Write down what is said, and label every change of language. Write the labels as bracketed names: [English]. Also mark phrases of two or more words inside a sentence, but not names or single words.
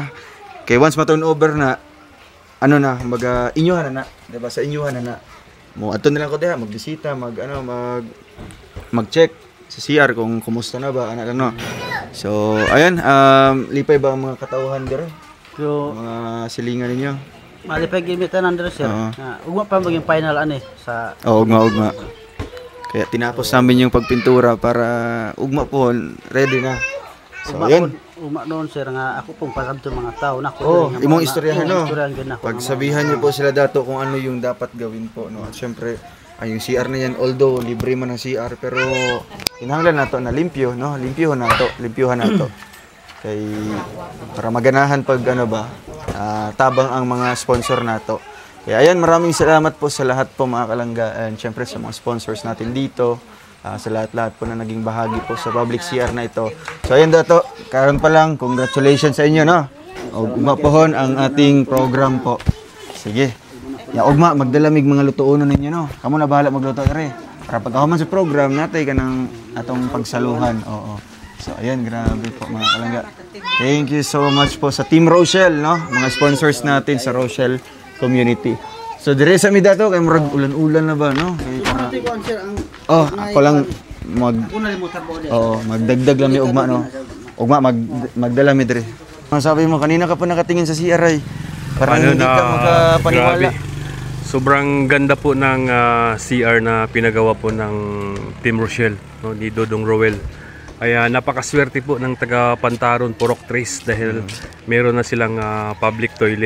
[Cebuano] Kay once ma-turnover na kumbaga inyuhan na, di ba? Sa inyuhan na. Mo adto na lang ko diha magbisita, mag-check sa CR kung kumusta na ba no. So ayan, lipay ba ang mga katawhan diri? So, Mga silingan ninyo? malipay gimitan nandito sir. Ugma pa maging final ani sa Ugma. [Filipino] Kaya tinapos namin yung pagpintura para ugma po ready na. So yun. [Cebuano] Ugma noon sir nga ako pong pasabto mga tao nako. Imong istoryahan no. Pag [Filipino] Pagsabihan niyo po sila Dato kung ano yung dapat gawin po no. At syempre ay yung CR na yan [Cebuano] although libre man ang CR pero kinahanglan nato na limpyo no. Limpyuhan nato. Kay para maganahan pag tabang ang mga sponsor nato. [Filipino] Kaya ayan, maraming salamat po sa lahat po mga kalangga and syempre sa mga sponsors natin dito, sa lahat-lahat po na naging bahagi po sa public CR na ito. [Cebuano] So ayan Dato, karon pa lang, congratulations sa inyo no. Ugma pohon [Filipino] ang ating program po. [Cebuano] Sige. Ya ugma magdalamig mga lutuonon ninyo no. Kamo na bahala magluto ire. Para pagkahuman sa program natay kanang atong pagsaluhan. Oo. So ayan, grabe po mga kalangga. [English] Thank you so much po sa Team Rochelle, no? [Filipino] Mga sponsors natin sa Rochelle community. [Cebuano] So dire sa Midato kay murag ulan-ulan na ba, no? Ako lang magdagdag lang mi ugma, no? Ugma magdala mi dire. [Filipino] Sabi mo kanina ka pa nakatingin sa CR ay parang hindi ka makapaniwala. Grabe. Sobrang ganda po ng CR na pinagawa po ng Team Rochelle, no, ni Dodong Roel. Kaya napakaswerte po ng taga Pantaron, Purok Trace dahil meron na silang public toilet.